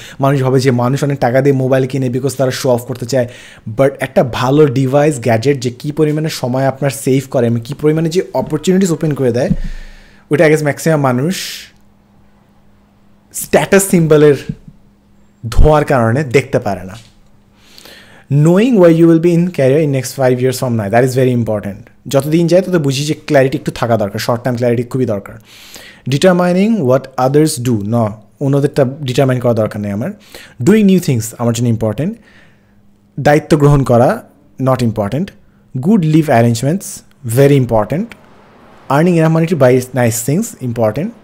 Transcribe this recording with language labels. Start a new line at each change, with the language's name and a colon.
Bangla: মানুষ ভাবে যে মানুষ অনেক টাকা দিয়ে মোবাইল কিনে বিকজ তারা শো অফ করতে চায়, বাট একটা ভালো ডিভাইস গ্যাজেট যে কী পরিমাণে সময় আপনার সেভ করে এবং কী পরিমাণে যে অপরচুনিটিস ওপেন করে দেয়, ওইটা আই গেস ম্যাক্সিমাম মানুষ স্ট্যাটাস সিম্বলের ধোঁয়ার কারণে দেখতে পারে না।
English: Knowing where you will be in career in next 5 years from now, that is very important.
Bangla: যতদিন যায় তত বুঝি যে ক্ল্যারিটি একটু থাকা দরকার, শর্ট টার্ম ক্ল্যারিটি খুবই দরকার।
English: determining what others do,
Bangla: অন্যদেরটা determine করা দরকার নেই আমার।
English: doing new things
Bangla: আমার জন্য ইম্পর্টেন্ট। দায়িত্ব গ্রহণ করা
English: Not important. Good live arrangements very important. Earning enough money to buy nice things important.